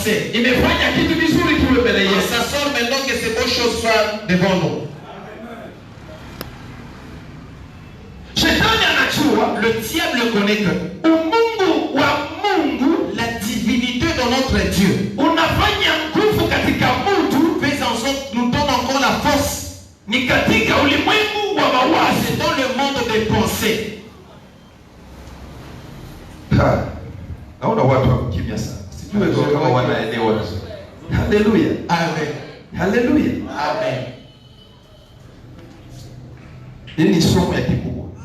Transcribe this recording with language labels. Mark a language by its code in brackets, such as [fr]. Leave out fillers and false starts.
[fr] pensées. [sw] imefanya kitu vizuri kiwe mbele [fr] Et [sw] yetu. [fr] ça sort maintenant que ces bonnes choses soient devant nous. [sw] Shetani anajua [fr] Le diable connaît que [sw] umungu wa Mungu [fr] la divinité de notre Dieu [sw] unafanya nguvu katika mtu [fr] fait en sorte que nous donne encore la force. [sw] ni katika ulimwengu wa mawazo. [fr] C'est dans le monde des pensées. [sw] Naona watu wakimya sana. Sijui kama wanaelewa vizuri. Haleluya. Amen. Haleluya. Amen. Hii ni somo ya kikubwa.